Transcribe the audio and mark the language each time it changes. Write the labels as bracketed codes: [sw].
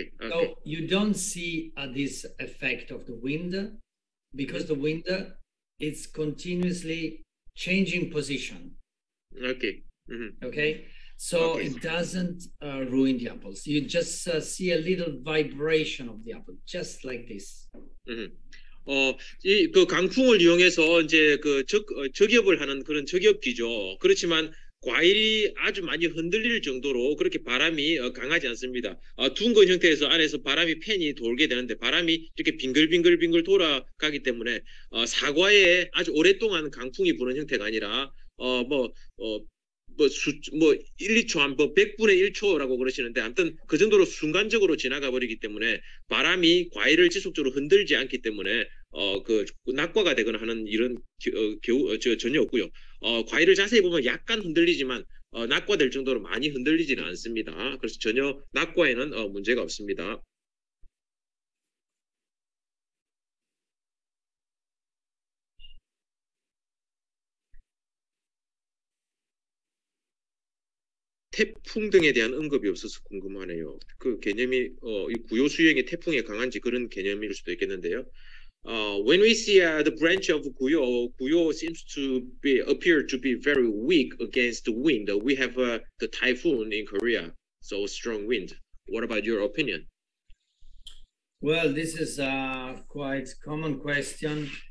[en] So you don't see this effect of the wind because the wind is continuously changing position. Okay. So it doesn't ruin the apples. You just see a little vibration of the apple, just like this. [ko] 이 그 강풍을 이용해서 이제 그 저겹을 하는 그런 저겹기죠. 그렇지만 과일이 아주 많이 흔들릴 정도로 그렇게 바람이 강하지 않습니다. 둥근 형태에서 안에서 바람이 팬이 돌게 되는데 바람이 이렇게 빙글빙글 돌아가기 때문에 사과에 아주 오랫동안 강풍이 부는 형태가 아니라 1, 2초, 100분의 1초라고 그러시는데 아무튼 그 정도로 순간적으로 지나가 버리기 때문에 바람이 과일을 지속적으로 흔들지 않기 때문에 그 낙과가 되거나 하는 이런 전혀 없고요. 과일을 자세히 보면 약간 흔들리지만 낙과될 정도로 많이 흔들리지는 않습니다. 그래서 전혀 낙과에는 문제가 없습니다. 태풍 등에 대한 언급이 없어서 궁금하네요. 그 개념이 이 구요 수형이 태풍에 강한지 그런 개념일 수도 있겠는데요. [en] When we see the branch of Guyo seems to appear to be very weak against the wind. We have the typhoon in Korea, so strong wind. What about your opinion? Well, this is a quite common question.